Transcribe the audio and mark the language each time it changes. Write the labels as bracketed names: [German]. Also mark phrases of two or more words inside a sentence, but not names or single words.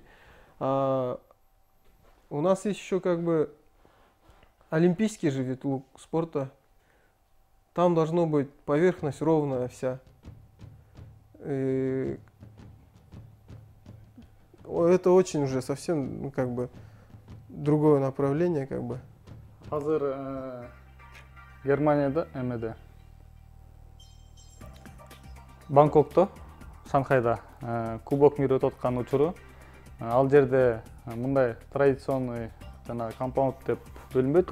[Russian] А у нас есть еще как бы олимпийский же вид лук спорта. Там должна быть поверхность ровная вся. И это очень уже совсем, ну, как бы другое направление, как бы. [Kyrgyz] Азыр Германияда, эмеде, Бангкокто, Шанхайда [Russian] Кубок мира [Kyrgyz] өтүп аткан учуру. Ал жерде мындай традиционный жана компаунд деп бөлүнбөйт.